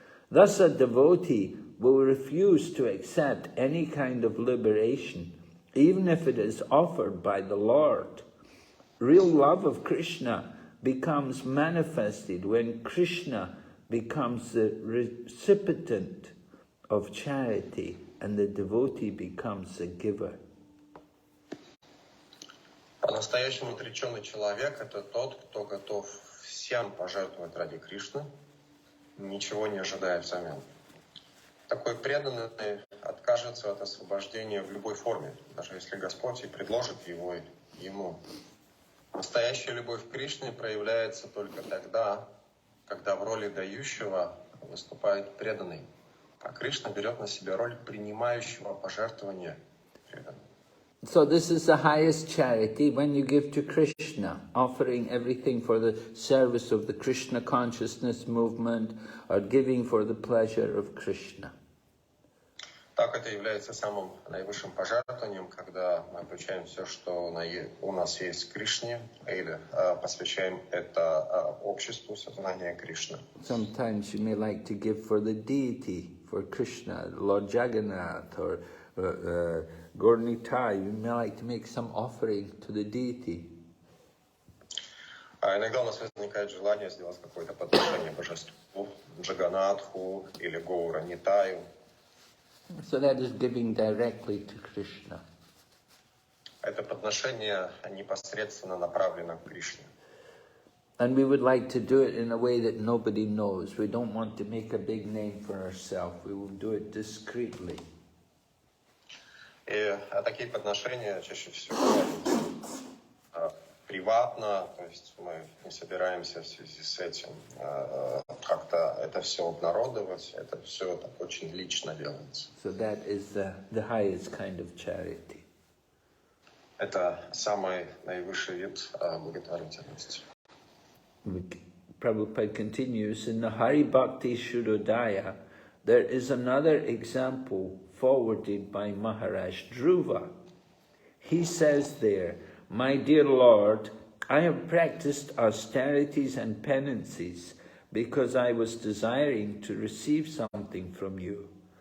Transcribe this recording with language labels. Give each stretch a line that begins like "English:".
English: Thus a devotee will refuse to accept any kind of liberation, even if it is offered by the Lord. Real love of Krishna becomes manifested when Krishna becomes the recipient of charity and the devotee becomes the giver.
Russian: По-настоящему отреченный человек – это тот, кто готов всем пожертвовать ради Кришны, ничего не ожидая взамен. Такой преданный откажется от освобождения в любой форме, даже если Господь и предложит его ему. Настоящая любовь к Кришне проявляется только тогда, когда в роли дающего выступает преданный, а Кришна берет на себя роль принимающего пожертвования преданного.
English: So this is the highest charity when you give to Krishna, offering everything for the service of the Krishna consciousness movement or giving for the pleasure of Krishna.
Russian: Так это является самым наивысшим пожертвованием, когда мы включаем все, что у нас есть к Кришне, или посвящаем это обществу сознания Кришны.
English: Sometimes you may like to give for the deity, for Krishna, Lord Jagannath, or Gaur-Nitai. You may like to make some offering to the deity.
Russian: А иногда у нас возникает желание сделать какое-то подношение божеству, Джаганатху или Гаура-Нитаю.
English: So that is giving directly to Krishna.
Russian: Это подношение непосредственно направлено к Кришне.
English: And we would like to do it in a way that nobody knows. We don't want to make a big name for ourselves. We will do it discreetly.
Russian: И такие подношения чаще всего приватно, то есть мы не собираемся в связи с этим как-то это все обнародовать, это все так очень лично делается.
English: So that is the highest kind of charity.
Russian: Это самый наивысший вид благотворительности.
English: Prabhupada continues, in the Hari Bhakti Shuddhodaya, there is another example forwarded by Maharaj Dhruva. He says there, my dear Lord, I have practiced austerities and penances because I was desiring to receive something from you.